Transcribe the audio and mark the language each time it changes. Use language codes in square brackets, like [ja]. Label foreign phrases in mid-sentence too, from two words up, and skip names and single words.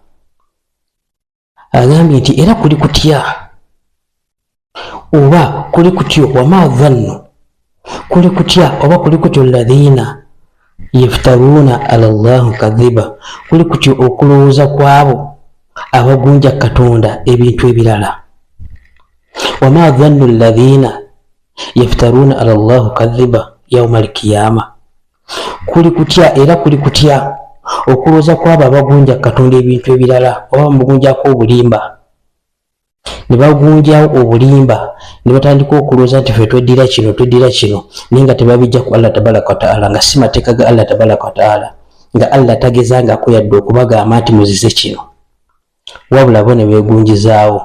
[lg] Agambye nti era kuli kutya oba kuli kutyo, [ar] wama dhannu [lg] kuli kutya oba kuli kutyo [ar] alladhina yaftaruna ala Allahi kadhiba, [lg] kuli kutyo okulowooza kwabo abagunja Katonda ebintu ebirala. [ar] وما ظن الذين يفترون على الله الكذب يوم القيامة, [lg] kuli kutya era kuli kutya okulowooza kwabo abagunja Katonda ebintu ebirala oba mugunjako obulimba, ne bagunjawo obulimba ne batandika okulowooza nti ffe tweddira kino tweddira kino, naye nga tebabijja ku Allah [ar] tabaraka wa taala, [lg] nga si mateeka ga Allah [ar] tabaraka wa taala, [lg] nga Allah tagezangako yadde okubagamba nti muzize kino, wabula bo ne beegunjizaawo.